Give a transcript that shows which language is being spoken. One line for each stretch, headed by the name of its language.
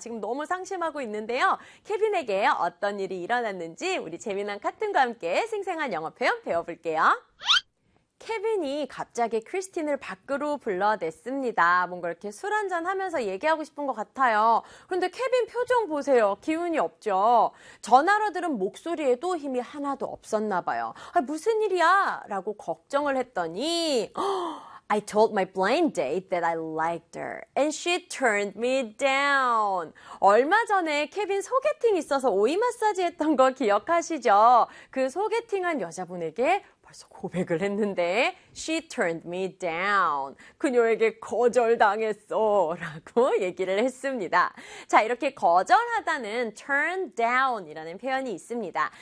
Korean: 지금 너무 상심하고 있는데요. 케빈에게 어떤 일이 일어났는지 우리 재미난 카툰과 함께 생생한 영어 표현 배워볼게요. 케빈이 갑자기 크리스틴을 밖으로 불러냈습니다. 뭔가 이렇게 술 한잔 하면서 얘기하고 싶은 것 같아요. 그런데 케빈 표정 보세요. 기운이 없죠. 전화로 들은 목소리에도 힘이 하나도 없었나 봐요. 아, 무슨 일이야? 라고 걱정을 했더니
English: I told my blind date that I liked her and she turned me down.
Korean: 얼마 전에 케빈 소개팅 있어서 오이 마사지 했던 거 기억하시죠? 그 소개팅한 여자분에게 고백을 했는데
English: She turned me down.
Korean: 그녀에게 거절당했어 라고 얘기를 했습니다. 자, 이렇게 거절하다는 turn down 이라는 표현이 있습니다.